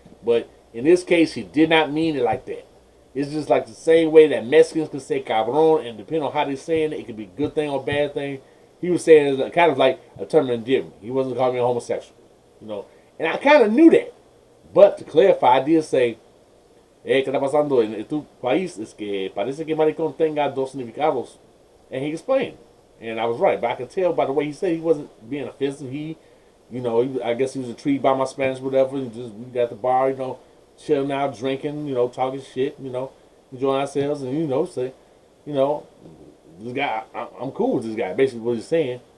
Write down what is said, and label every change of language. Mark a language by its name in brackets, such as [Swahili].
[English] But in this case, he did not mean it like that. It's just like the same way that Mexicans can say cabrón, and depending on how they're saying it, it could be a good thing or bad thing. He was saying it kind of like a term of endearment. He wasn't calling me a homosexual. And I kind of knew that. But to clarify, I did say, [Spanish] ¿qué está pasando en tu país? Es que parece que maricón tenga dos significados. [English] And he explained. And I was right. But I could tell by the way he said he wasn't being offensive. I guess he was intrigued by my Spanish, whatever. And just, we got the bar, chilling out, drinking, talking shit, enjoying ourselves. And, say, you know, this guy, I'm cool with this guy, basically what he's saying.